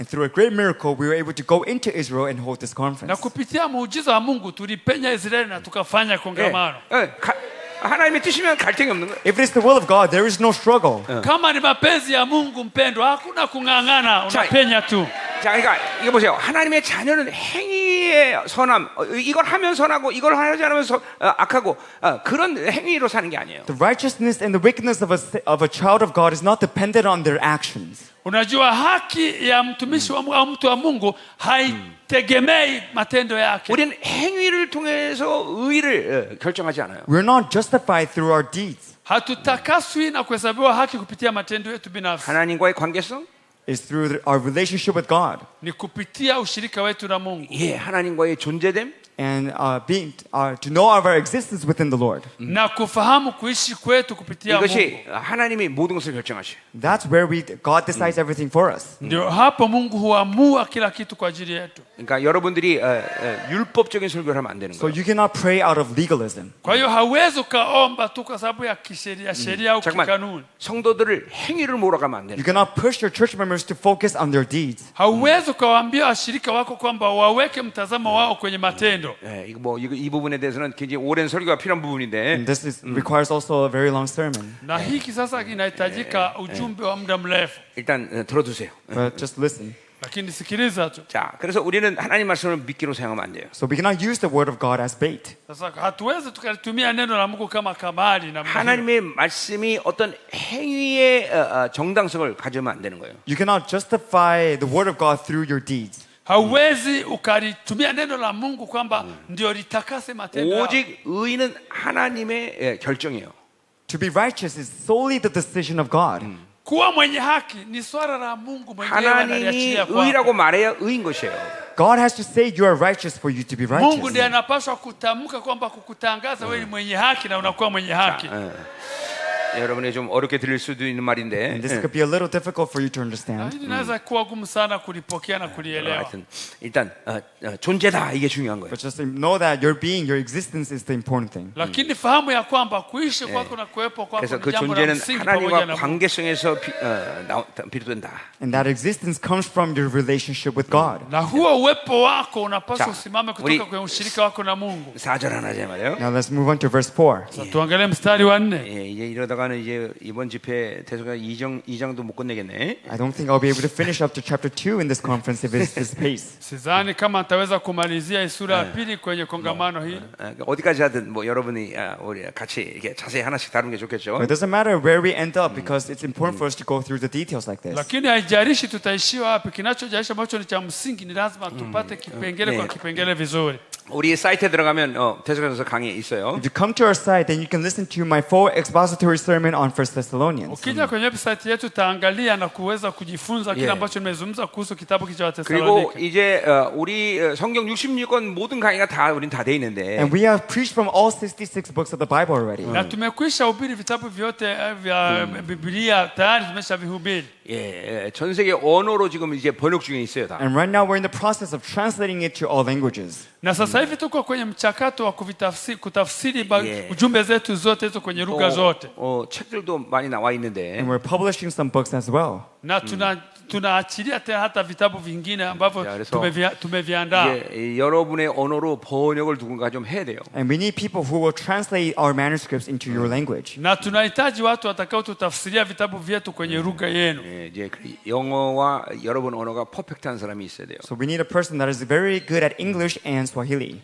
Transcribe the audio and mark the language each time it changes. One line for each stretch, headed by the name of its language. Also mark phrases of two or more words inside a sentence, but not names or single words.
English: And through a great miracle, we were able to go into Israel and hold this
Swahili: Na
English: conference.
Swahili: kupitia muujiza wa Mungu tulipenya Israeli na tukafanya kongamano.
Korean: 하나님의 뜻이면 갈등이 없는 거예요.
English: If it is the will of God, there is no struggle.
Swahili: Kama ni mapenzi ya Mungu mpendwa, hakuna kung'ang'ana, unapenya tu.
Korean: 자, 그러니까 이거 보세요. 하나님의 자녀는 행위의 선함, 이걸 하면 선하고 이걸 하지 않으면 악하고 그런 행위로 사는 게 아니에요.
English: The righteousness and the wickedness of a child of God is not dependent on their actions.
Swahili: Unajua haki ya mtumishi wa Mungu au mtu wa Mungu haitegemei matendo yake.
Korean: 우리는 행위를 통해서 의를 결정하지 않아요.
English: We're not justified through our deeds.
Swahili: Hatutakaswi na kuhesabiwa haki kupitia matendo yetu binafsi.
Korean: 하나님과의 관계성,
English: It's through our relationship with God
Swahili: Ni kupitia ushirika wetu na Mungu.
Korean: 예, 하나님과의 존재됨,
English: and to know of our existence within the Lord.
Swahili: Na kufahamu kuishi kwetu kupitia Mungu.
Korean: 이것이 하나님이 모든 것을 결정하셔요.
English: That's where God decides everything for us.
Swahili: Ndio hapo Mungu huamua kila kitu kwa ajili yetu.
Korean: 그러니까 여러분들이 율법적인 설교를 하면 안 되는
English: So
Korean: 거예요.
English: you cannot pray out of legalism.
Swahili: Kwa hiyo hauwezi ukaomba tu kwa sababu ya sheria au
Korean: 잠깐만,
Swahili: kikanuni.
Korean: 성도들을 행위를 몰아가면 안 되는
English: You
Korean: 거예요.
English: cannot push your church members to focus on their deeds.
Swahili: Hauwezi ukawaambia washirika wako kwamba waweke mtazamo wao kwenye matendo.
Korean: 예, 이 부분에 대해서는 굉장히 오랜 설교가 필요한 부분인데
English: And this requires also a very long sermon.
Swahili: Na hiki sasa kinahitajika ujumbe wa muda mrefu.
Korean: 일단 들어두세요.
English: But just listen.
Swahili: Lakini sikiliza tu.
Korean: 자, 그래서 우리는 하나님 말씀을 미끼로 사용하면 안 돼요.
English: So we cannot use the word of God as bait.
Swahili: Sasa hatuwezi tukalitumia neno la Mungu kama kamari na
Korean: 하나님의 말씀이 어떤 행위의 정당성을 가지면 안 되는 거예요.
English: You cannot justify the word of God through your deeds.
Swahili: hauwezi ukalitumia neno la Mungu kwamba ndio litakase matendo yao.
Korean: 오직 의는 하나님의 결정이에요.
English: To be righteous is solely the decision of God.
Swahili: Kuwa mwenye haki ni swala la Mungu mwenyewe
Korean: 하나님이
Swahili: analiachilia
Korean: 의라고
Swahili: kwako.
Korean: 말해야 의인 것이에요.
English: God has to say you are righteous for you to be
Swahili: Mungu
English: righteous.
Swahili: ndiye anapaswa kutamka kwamba kukutangaza wewe ni mwenye haki na unakuwa mwenye haki.
Korean: 여러분이 좀 어렵게 들릴 수도 있는 말인데
English: And this could be a little difficult for you to
Swahili: Na
English: understand.
Swahili: hili linaweza kuwa gumu sana kulipokea na kulielewa.
Korean: 하여튼 일단 존재다 이게 중요한 거예요.
English: But just know that your being, your existence is the important thing.
Swahili: Lakini fahamu ya kwamba kuishi kwako na kuwepo kwako
Korean: 그래서
Swahili: ni
Korean: 그
Swahili: jambo la
Korean: 존재는
Swahili: msingi pamoja
Korean: 하나님과
Swahili: na Mungu.
Korean: 관계성에서 비롯된다.
English: And that existence comes from your relationship with God.
Swahili: Na huo uwepo wako unapaswa
Korean: 자,
Swahili: usimame
Korean: 우리-
Swahili: kutoka kwenye ushirika wako na Mungu.
Korean: 4절 하나 제 말이에요.
English: Now let's move on to verse 4.
Swahili: Sasa tuangalie mstari wa 4.
Korean: 예, 이제 이러다가는 이제 이번 집회 대소가 2장도 못 끝내겠네.
English: I don't think I'll be able to finish up to chapter 2 in this conference if it's this pace.
Swahili: Sidhani kama nitaweza kumalizia hii sura ya pili kwenye kongamano hili.
Korean: 어디까지 하든 뭐 여러분이 우리 같이 이렇게 자세히 하나씩 다루는 게 좋겠죠.
English: But it doesn't matter where we end up because it's important for us to go through the details like this.
Swahili: Lakini haijalishi tutaishia wapi, kinachojalisha ambacho ni cha msingi ni lazima tupate kipengele kwa kipengele vizuri.
Korean: 우리 사이트에 들어가면 대소서에서 강의 있어요.
English: If you come to our site, then you can listen to my full expository sermon on 1 Thessalonians.
Swahili: Ukija kwenye website yetu utaangalia na kuweza kujifunza kile ambacho nimezungumza kuhusu kitabu cha
Korean: 그리고
Swahili: Wathesalonike.
Korean: 이제 우리 성경 66권 모든 강의가 다 우린 다 돼 있는데
English: And we have preached from all 66 books of the Bible already.
Swahili: Na tumekwisha hubiri vitabu vyote vya Biblia tayari tumeshavihubiri.
Korean: 전 세계 언어로 지금 이제 번역 중에 있어요 다.
English: And right now we're in the process of translating it to all languages.
Swahili: Na sasa hivi tuko kwenye mchakato wa kutafsiri
English: Yeah.
Swahili: ujumbe zetu zote hizo kwenye lugha zote.
Korean: 책들도 많이 나와 있는데
English: And we're publishing some books as well.
Swahili: Na tunaachilia tena hata vitabu vingine ambavyo Ya,
Korean: 그래서
Swahili: tumeviandaa.
Korean: 이제 여러분의 언어로 번역을 누군가 좀 해야 돼요.
English: And we need people who will translate our manuscripts into your language.
Swahili: Na tunahitaji watu watakao tutafsiria vitabu vyetu kwenye lugha yenu.
Korean: 이제 영어와 여러분 언어가 퍼펙트한 사람이 있어야 돼요.
English: So we need a person that is very good at English and Swahili.